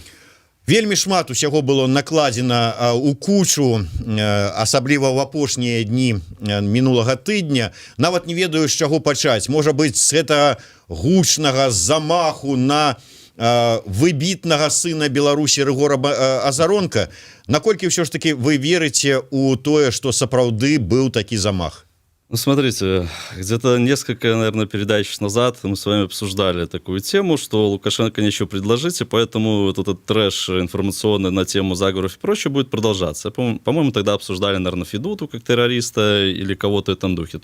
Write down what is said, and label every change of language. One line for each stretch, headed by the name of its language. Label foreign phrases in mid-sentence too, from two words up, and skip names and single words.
Belarusian: Вельмі шмат усяго было накладзена у кучу, асабліва ў апошнія дні мінулага тыдня. Нават не ведаю, з чаго пачаць. Можа быць, з гэтага гучнага замаху на выбітнага сына Беларусі Рыгора Азаронка. Наколькі ўсё ж таки вы верыце ў тое, што сапраўды быў такі замах? Ну,
Russian: смотрите, где-то несколько, наверное, передач назад мы с вами обсуждали такую тему, что Лукашенко нечего предложить, и поэтому вот этот трэш информационный на тему заговоров и прочее будет продолжаться. По-моему, тогда обсуждали, наверное, Федуту как террориста или кого-то в этом духе.